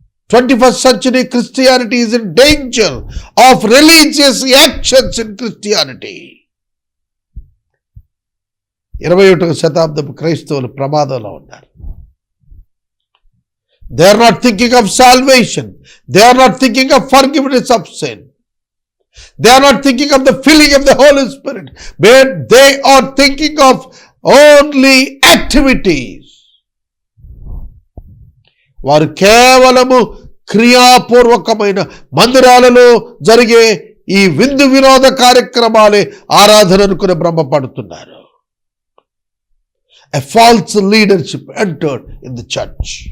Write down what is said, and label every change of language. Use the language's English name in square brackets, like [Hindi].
[English] 21st century Christianity is in danger of religious actions in Christianity. [Telugu] 21వ శతాబ్దపు క్రైస్తవులు ప్రమాదంలో ఉన్నారు. [English] They are not thinking of salvation. They are not thinking of forgiveness of sin. They are not thinking of the filling of the Holy Spirit. But they are thinking of only activities. [Telugu] వారు కేవలము క్రియాపూర్వకమైన మందిరాలలో జరిగే ఈ విందు వినోద కార్యక్రమాలే ఆరాధన అనుకుని భ్రమపడుతున్నారు. [English] A false leadership entered in the church.